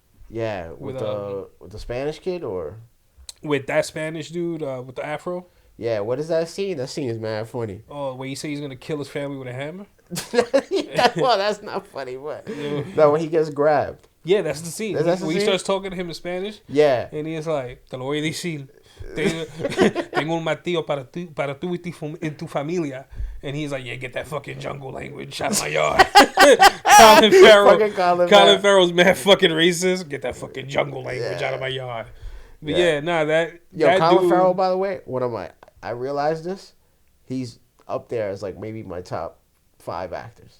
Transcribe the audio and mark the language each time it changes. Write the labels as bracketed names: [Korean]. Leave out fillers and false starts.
[English] Yeah, with the Spanish kid, or with that Spanish dude with the afro. Yeah, what is that scene? That scene is mad funny. Oh, where you say he's gonna kill his family with a hammer? Well, that's not funny, but no, when he gets grabbed. Yeah, that's the scene. When he starts talking to him in Spanish. Yeah. And he's like, [Spanish] te lo voy a decir. Tengo un martillo para tu y tu familia. [English] And he's like, yeah, get that fucking jungle language out of my yard. Colin Farrell's mad fucking racist. Get that fucking jungle language out of my yard. But Colin Farrell, by the way, I realized this. He's up there as like maybe my top 5 actors.